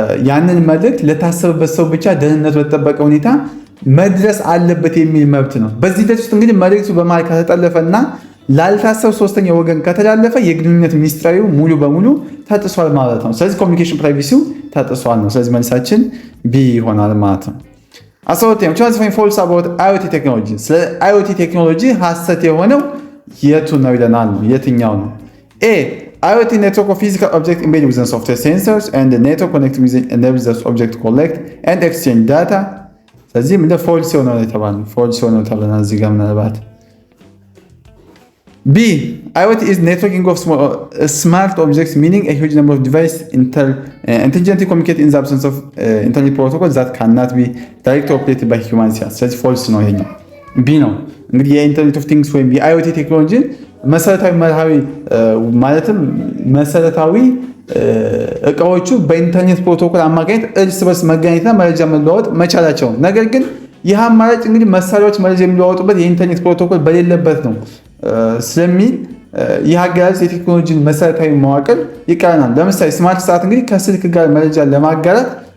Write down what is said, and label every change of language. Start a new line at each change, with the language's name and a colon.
Amharic: ያንን መልእክት ለታሰበበት ሰው ብቻ ደህንነቱ በተጠበቀ ሁኔታ መድረስ አለበት የሚል መብት ነው። በዚህ ሂደት ውስጥ እንግዲህ መልእክቱ በመሃል ከተጠለፈና ላልታሰብ ሶስተኛ ወገን ከተላለፈ የግንኙነት ሚስጥራዊው ሙሉ በሙሉ ተጥሷል ማለት ነው። ስለዚህ ኮሚኒኬሽን ፕራይቬሲው ተጥሷል ነው። ስለዚህ መልሳችን ቢ ይሆናል ማለት ነው። 12ኛው
English: ትራንስፈሪንግ ፎልስ አባውት አይኦቲ ቴክኖሎጂ።
Amharic: ስለ አይኦቲ ቴክኖሎጂ ሐሰት የሆነው የቱ ነው ይለናል ነው። የትኛው ነው?
English: ኤ IoT network of physical objects embedded within software sensors and the network connected with enables the object to collect and exchange data.
Amharic: ስለዚህ እንደ ፎልስ የሆነው የተባለው ፎልስ የሆነው ተብለናል እዚህ ጋር ምናልባት።
English: B IoT is networking of smart objects meaning a huge number of devices intelligently communicate in the absence of internet protocols that cannot be directly operated by humans.
Amharic: ስለዚህ ፎልስ ነው ይሄኛው ቢ ነው። እንግዲህ የኢንተርኔት ኦፍ ቲንግስ ወይም የአይኦቲ ቴክኖሎጂ መሰረታዊ መርሃዊ ማለትም መሰረታዊ እቃዎቹ በኢንተርኔት ፕሮቶኮል አማካኝነት እርስ በርስ መገናኘትና መረጃ መለዋወጥ መቻላቸው። ነገር ግን ይህ አማራጭ እንግዲህ መሳሪያዎች መረጃ የሚለዋወጡበት የኢንተርኔት ፕሮቶኮል በሌለበት ነው ስለሚል ይህ አገላለጽ የቴክኖሎጂን መሰረታዊ መዋቅር ይቃረናል። ለምሳሌ ስማርት ሰዓት እንግዲህ ከስልክ ጋር መረጃ ለማጋራት